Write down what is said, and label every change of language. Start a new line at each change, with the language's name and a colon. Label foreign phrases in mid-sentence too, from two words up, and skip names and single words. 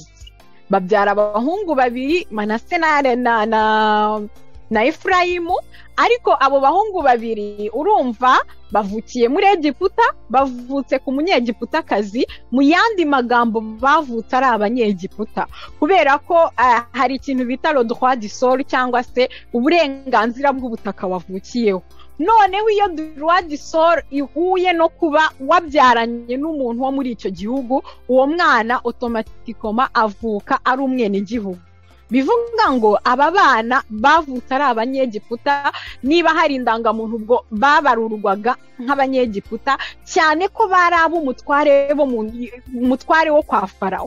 Kinyarwanda: Babyara abahungu 2, Manase na Efurayimu, ariko abo bahungu babiri urumva bavukiye muri Egiputa, bavutse ku munyegiputakazi, mu yandi magambo bavutse ari abanyegiputa, kubera ko hari ikintu bita
French: le droit du sol
Kinyarwanda: cyangwa se uburenganzira bw'ubutaka wavukiyeho. Noneho iyo
French: droit du sol
Kinyarwanda: ihuye no kuba wabyaranye n'umuntu wo muri icyo gihugu, uwo mwana automatikoma avuka ari umwenegihugu. Bivuga ngo aba bana bavutse ari abanyegiputa, niba hari indangamuntu ubwo babarurwaga nk'abanyegiputa, cyane ko bari ab'umutware umutware wo kwa Farawo.